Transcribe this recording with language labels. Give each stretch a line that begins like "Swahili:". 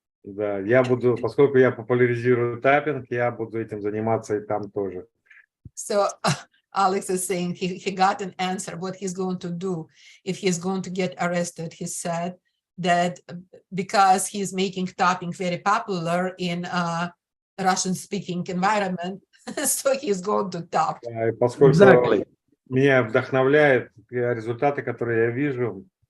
Russian: Да, я буду, поскольку я популяризирую таппинг, я буду этим заниматься и там тоже.
English: So Alex is saying he got an answer what he's going to do if he's going to get arrested. He said that because he's making tapping very popular in a Russian-speaking environment, so he's going to tap.
Russian: Да, и поскольку меня вдохновляют результаты, которые я вижу.